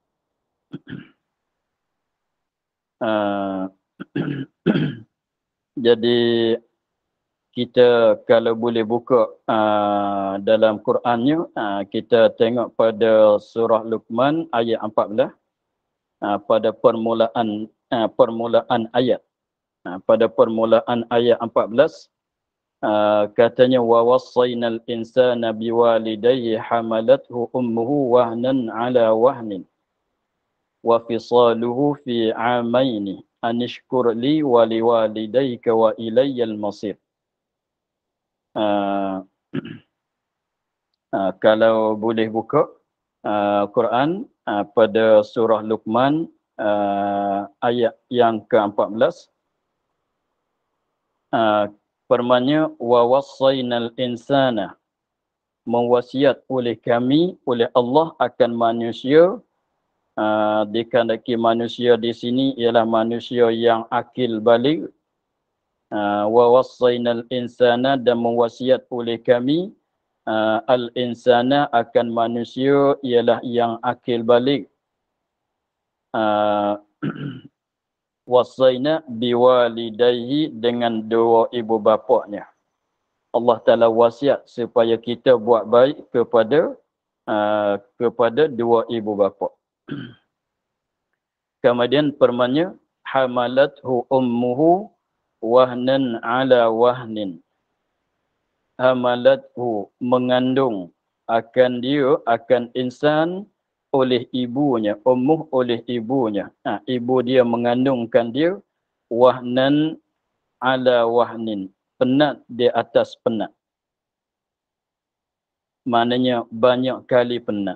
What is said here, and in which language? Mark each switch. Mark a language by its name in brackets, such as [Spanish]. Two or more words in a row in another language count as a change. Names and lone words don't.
[Malay] Jadi kita kalau boleh buka dalam Qurannya, kita tengok pada surah Luqman ayat 14, pada permulaan ayat. Pada permulaan ayat 14, katanya [Arabic] ووصينا الإنسان بوالديه حملته أمه وهنا على وهن وفصاله في عامين أن اشكر لي ولوالديك إلي المصير. [Malay] Kalau boleh buka Quran pada surah Luqman ayat yang ke-14, firmannya [Arabic] ووصينا الإنسان, [Malay] mewasiat oleh kami, oleh Allah akan manusia. Dikandaki manusia di sini ialah manusia yang akil baligh. [Arabic] ووصينا الإنسان, [Malay] dan mewasiat oleh kami al-insana akan manusia ialah yang akil baligh. [Arabic] وصينا بوالديه, [Malay] dengan dua ibu bapanya. Allah Ta'ala wasiat supaya kita buat baik kepada dua ibu bapa. Kemudian firmannya [Arabic] حملته أمه وهنا على وهن. [Malay] Hamalathu, mengandung akan dia, akan insan, oleh ibunya, ummuh oleh ibunya. Ibu dia mengandungkan dia, [Arabic] وهنا على وهن, [Malay] penat di atas penat. Maknanya banyak kali penat.